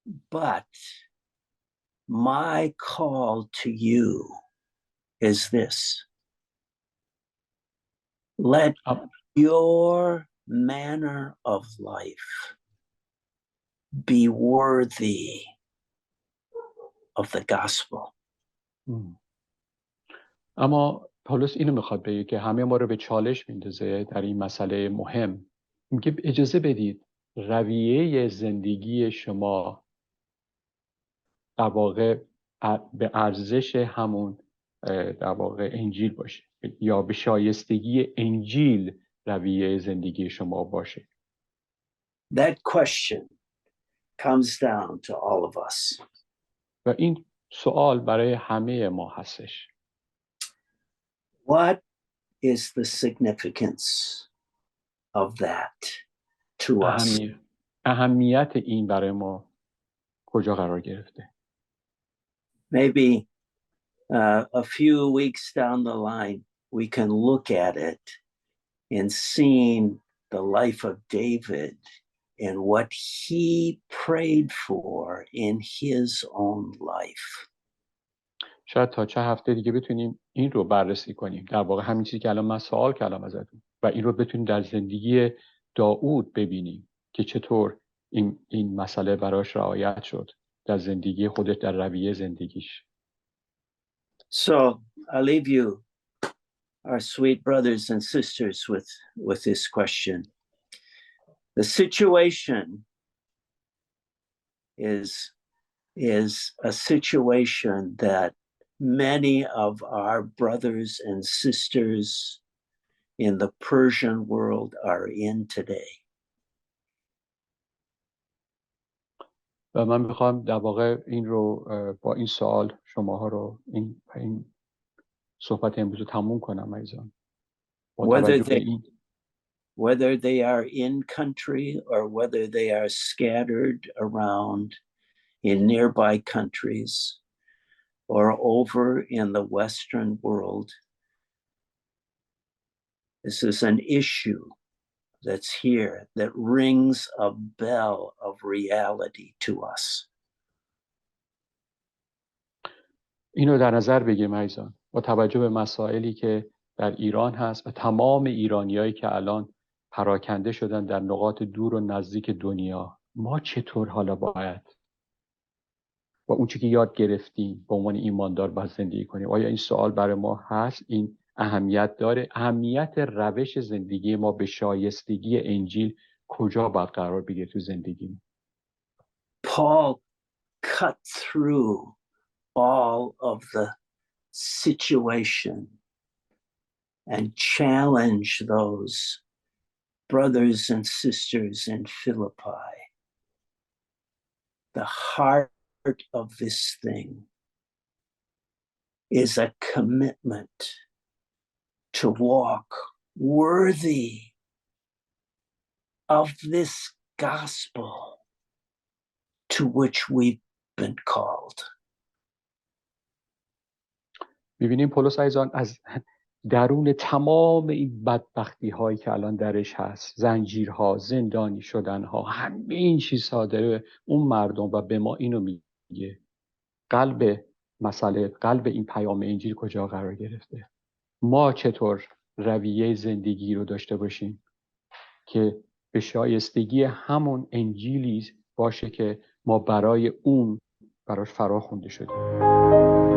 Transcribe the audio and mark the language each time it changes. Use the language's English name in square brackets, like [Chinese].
[English] But my call to you is this. Let your manner of life be worthy of the gospel. [Persian] اما پولس اینو میخواد بگه که همه ما رو به چالش میندازه در این مسئله مهم. میگه اجازه بدید رویه زندگی شما در واقع به ارزش همون در واقع انجیل باشه، یا به شایستگی انجیل رویه زندگی شما باشه. [English] That question comes down to all of us. [Persian] و این سوال برای همه ما هستش. [English] What is the significance of that to us? [Persian] اهمیت این برای ما کجا قرار گرفته؟ [English] Maybe a few weeks down the line, we can look at it and seeing the life of David and what he prayed for in his own life. [Persian] شاید تا چه هفته دیگه بتونیم این رو بررسی کنیم. در واقع همین چیزی که الان من سوال کردم ازتون و این رو بتونیم در زندگی داوود ببینیم که چطور این مسئله براش رعایت شد در زندگی خودش، در رویه زندگیش. [English] So I leave you, our sweet brothers and sisters, with this question. The situation is a situation that many of our brothers and sisters in the Persian world are in today. [Persian] و من میخوام در واقع این رو با این سوال شماها رو این صحبت امروز رو تموم کنم عزیزان. [English] Whether they are in country or whether they are scattered around in nearby countries or over in the Western world, this is an issue that's here that rings a bell of reality to us. [Persian] اینو در نظر بگیریم عزیزان، با توجه به مسائلی که در ایران هست و تمام ایرانیایی که الان پراکنده شدن در نقاط دور و نزدیک دنیا، ما چطور حالا باید و اون چیزی که یاد گرفتیم به عنوان ایماندار باید زندگی کنیم. آیا این سوال برای ما هست؟ این اهمیت داره؟ اهمیت روش زندگی ما به شایستگی انجیل کجا باید قرار بگیره تو زندگی؟ [English] Paul cut through all of the situation and challenged those brothers and sisters in Philippi. The heart of this thing is a commitment to walk worthy of this gospel to which we've been called. [Persian] می‌بینیم پولس عزیزان از درون تمام این بدبختی هایی که الان درش هست، زنجیرها، زندانی شدنها، همه این چیزها داره اون مردم و به ما اینو میگه. قلب مسئله، قلب این پیام انجیل کجا قرار گرفته؟ ما چطور رویه زندگی رو داشته باشیم که به شایستگی همون انجیلی باشه که ما برای اون براش فرا خونده شدیم.